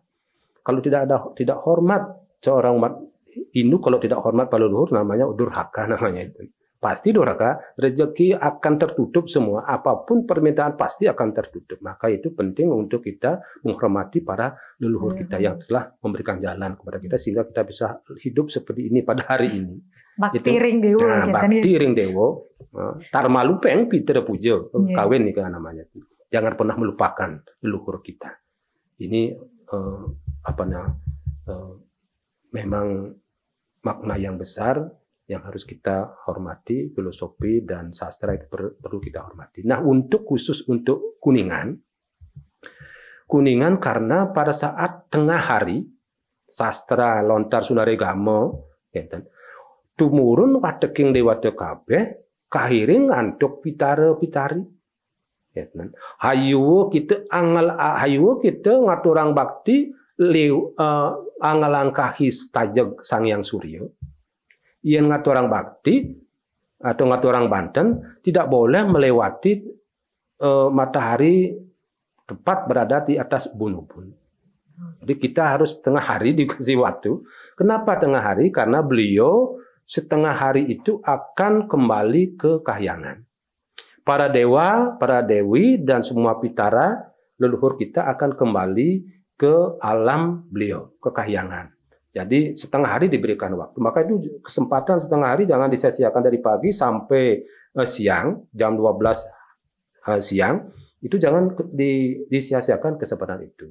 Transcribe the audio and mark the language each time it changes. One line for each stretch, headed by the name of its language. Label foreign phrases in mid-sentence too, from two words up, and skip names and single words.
Indonesian: Kalau tidak hormat seorang umat Hindu, kalau tidak hormat pada leluhur, namanya durhaka namanya itu. Pasti durhaka, rezeki akan tertutup semua, apapun permintaan pasti akan tertutup. Maka itu penting untuk kita menghormati para leluhur kita yang telah memberikan jalan kepada kita sehingga kita bisa hidup seperti ini pada hari ini.
Balinese: Bakti ring dewo. Bakti ring dewo. Tarmalupeng Pitara puja,
Indonesian: kawin nih kan namanya. Jangan pernah melupakan leluhur kita. Ini memang makna yang besar yang harus kita hormati, filosofi dan sastra itu perlu kita hormati. Nah, khusus untuk Kuningan karena pada saat tengah hari sastra lontar sunaregamo,
Balinese: tumurun wateking dewata kabeh, kahiring antuk pitara-pitari. Hayu kita ngaturang bakti angalangkahi tajeg Sang Hyang Surya.
Indonesian: Yang
Balinese: ngaturang bakti
Indonesian: atau
Balinese: ngaturang Banten
Indonesian: tidak boleh melewati matahari tepat berada di atas ubun-ubun. Jadi kita harus tengah hari dikasih waktu. Kenapa tengah hari? Karena beliau setengah hari itu akan kembali ke kahyangan. Para dewa, para dewi dan semua pitara leluhur kita akan kembali ke alam beliau, ke kahyangan. Jadi setengah hari diberikan waktu. Maka itu kesempatan setengah hari jangan disia-siakan dari pagi sampai siang, jam 12 siang. Itu jangan disia-siakan kesempatan itu.